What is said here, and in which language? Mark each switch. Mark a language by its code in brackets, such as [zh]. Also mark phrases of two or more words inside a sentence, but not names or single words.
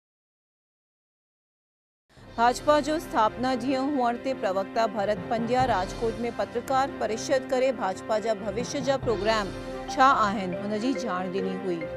[sd] भाजपा जो स्थापना ॾींहुं हुअण ते प्रवक्ता भरत पंड्या राजकोट में पत्रकार परिषद करे भाजपा जा भविष्य जा प्रोग्राम छा आहिनि हुन जी ॼाण ॾिनी हुई।